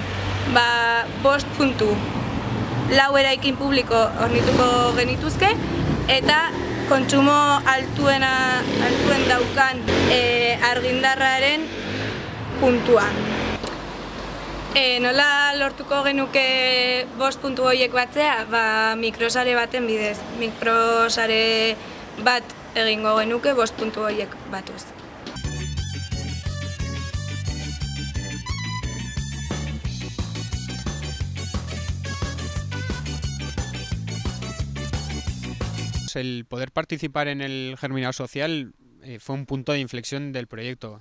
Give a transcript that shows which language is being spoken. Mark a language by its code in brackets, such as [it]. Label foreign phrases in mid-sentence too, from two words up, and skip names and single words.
[eu] 5.4 eraikin publiko hornituko genituzke eta kontsumo altuen daukan argindarraren puntua. Nola lortuko genuke 5 puntu horiek batzea? Mikrosare baten bidez. Mikrosare bat egingo genuke 5 puntu horiek batuz. [es] El poder participar en el Germinador Social fue un punto de inflexión del proyecto.